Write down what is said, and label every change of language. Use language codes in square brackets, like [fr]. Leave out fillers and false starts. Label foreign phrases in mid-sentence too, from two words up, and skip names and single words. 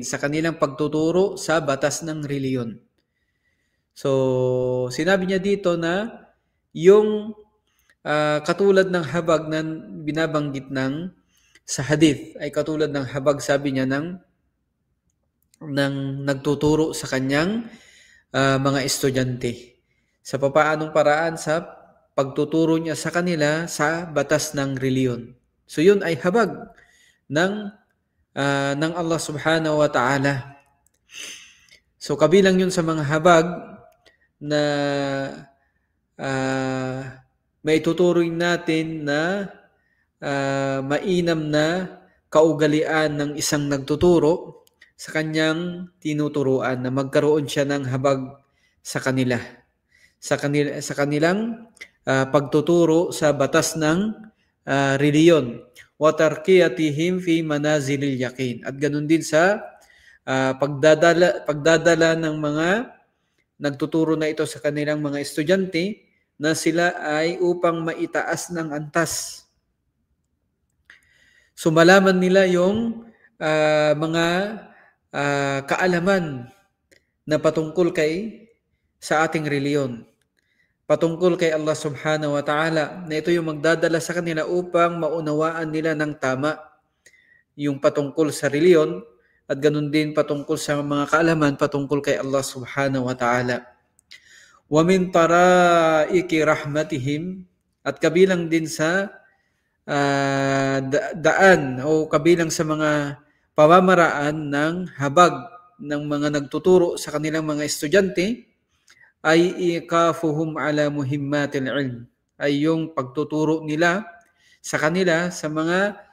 [tl] Sa kanilang pagtuturo sa batas ng reliyon. So, sinabi niya dito na yung katulad ng habag na binabanggit sa hadith ay katulad ng habag, sabi niya, ng nagtuturo sa kanyang mga estudyante. Sa papaanong paraan? Sa pagtuturo niya sa kanila sa batas ng reliyon. So yun ay habag ng Allah [ar] سبحانه وتعالى. [tl] So kabilang yun sa mga habag na maituturing natin na mainam na kaugalian ng isang nagtuturo sa kanyang tinuturuan, na magkaroon siya ng habag sa kanila, sa kanilang pagtuturo sa batas ng reliyon. [ar] وترقيتهم في منازل اليقين. [tl] At ganun din sa pagdadala ng mga nagtuturo na ito sa kanilang mga estudyante, na sila ay upang maitaas ng antas. So malaman nila yung mga kaalaman na patungkol sa ating reliyon, patungkol kay Allah [ar] سبحانه وتعالى, [tl] na ito yung magdadala sa kanila upang maunawaan nila ng tama yung patungkol sa reliyon, at ganun din patungkol sa mga kaalaman patungkol kay Allah [ar] سبحانه وتعالى. ومن طرائق رحمتهم, [tl] at kabilang din sa daan o kabilang sa mga pamamaraan ng habag ng mga nagtuturo sa kanilang mga estudyante ay [ar] إيقافهم على مهمات العلم, [tl] ay yung pagtuturo nila sa kanila sa mga